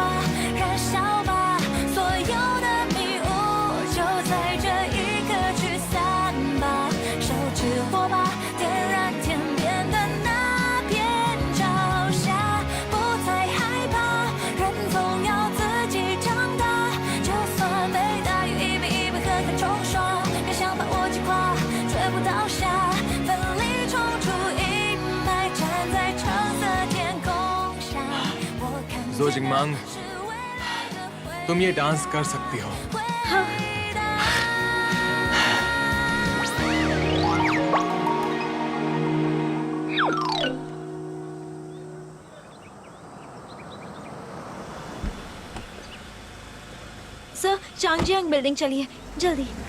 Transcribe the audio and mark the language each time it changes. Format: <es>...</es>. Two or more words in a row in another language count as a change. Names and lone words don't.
<zh>燃烧吧，所有的迷雾就在这一刻去散吧，手指火把，点燃天边的那片朝霞，不再害怕，人总要自己长大，就算被大雨一杯一杯狠狠冲刷，别想把我击垮，绝不倒下，奋力冲出阴霾，站在橙色天空下，我看见</zh> <hi>जो जिंगमांग,</hi> <zh>的是未来的回</zh> <hi>तुम ये डांस कर सकती हो।</hi> <zh>答。</zh> <hi>सर, चांगजियांग बिल्डिंग चलिए जल्दी।</hi>